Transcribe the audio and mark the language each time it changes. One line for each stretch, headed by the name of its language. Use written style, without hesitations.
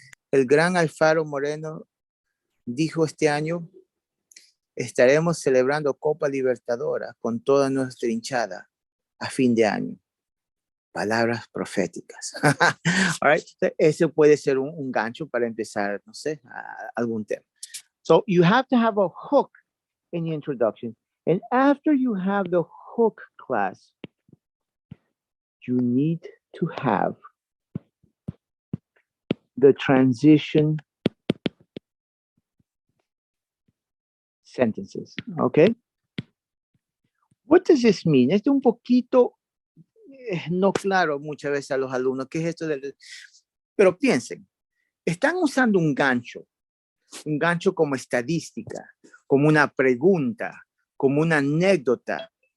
Spanish: El gran Alfaro Moreno dijo este año: estaremos celebrando Copa Libertadora con toda nuestra hinchada a fin de año. Palabras proféticas.
English: All right?
Spanish: Ese puede ser un gancho para empezar, no sé, algún tema.
English: So you have to have a hook in the introduction. And after you have the hook class, you need to have the transition sentences. Okay? What does this mean?
Spanish: Esto un poquito no claro muchas veces a los alumnos. ¿Qué es esto del? Pero piensen, están usando un gancho como estadística, como una pregunta, como una anécdota.